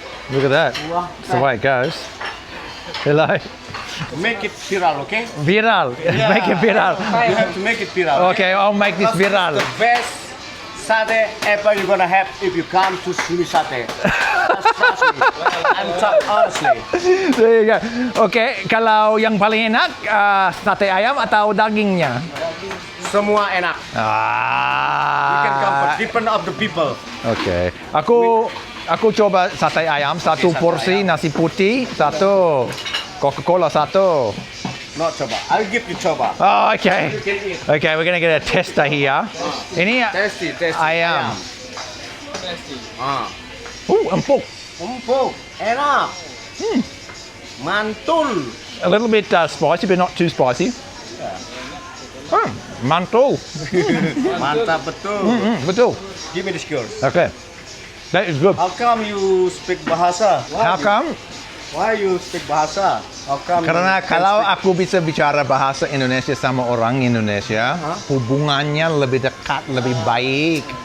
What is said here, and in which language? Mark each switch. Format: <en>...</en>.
<en>Look at that, that's the way it goes. Hello. Make it viral, okay? Viral, yeah. Make it viral. You have to make it viral. Okay, I'll make this viral. The best satay ever you're gonna have if you come to Sumi Satay. Trust me. I'm talking honestly. There you go.</en> <id>Okay, kalau yang paling enak sate ayam atau dagingnya? Semua enak.</id> <en>You can come for different of the people.</en> <id>Okay, aku coba sate ayam, satu porsi nasi putih, satu Coca-Cola, satu.</id> <en>Not choba. I'll give you choba. Oh, okay. Okay, we're gonna get a tester here.</en> <id>Ini</id> <en>Tasty.</en> <id>ayam.</id> <en>Tasty.</en> <id>Empuk. Empuk. Enak. Mantul.</id> <en>A little bit spicy, but not too spicy.</en> <id>Oh, mantul. Mantap betul. Betul.</id> <en>Give me the skills. Okay. That is good. How come you speak bahasa? How come? Why you speak bahasa? How come?</en> <id>Karena</id> <en>you can</en> <id>kalau</id> <en>speak-</en> <id>aku bisa bicara bahasa Indonesia sama orang Indonesia, hubungannya lebih dekat, lebih baik.</id>